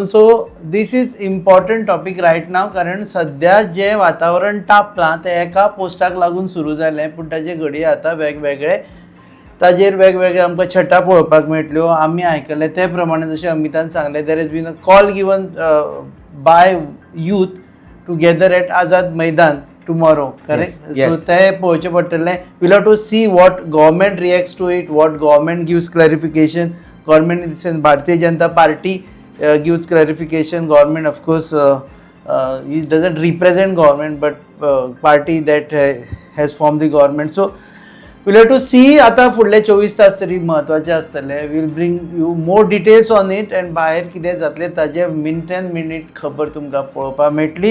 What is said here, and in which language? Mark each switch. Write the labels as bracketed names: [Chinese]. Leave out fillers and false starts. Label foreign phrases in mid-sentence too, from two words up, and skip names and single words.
[English] So this is important topic right now, [Konkani] कारण सध्या जे वातावरण तापलां ते एका पोस्टाक लागून सुरू जालें, पूण ताजे घडये आतां वेगवेगळे ताजेर वेगवेगळे आमकां छटा पळोवपाक मेळटल्यो. आमी आयकले ते प्रमाणे जशें अमितान सांगलें, [English] There is been a call given by youth to gather at Azad Maidan tomorrow, correct? Yes. [Konkani] So ते पळोवचें पडटलें. [English] We'll have to see what government reacts to it, what government gives clarification. Government in the sense Bharatiya Janata Party gives clarification. Government of course he doesn't represent government, but party that has formed the government. So we'll have to see. [Konkani] आता फुडले 24 तास तरी महत्वाचे आसतले. [English] We'll bring you more details on it, and [Konkani] भायर कितें जातलें ताजे मिनटान मिनीट खबर तुमकां पळोवपाक मेळटली.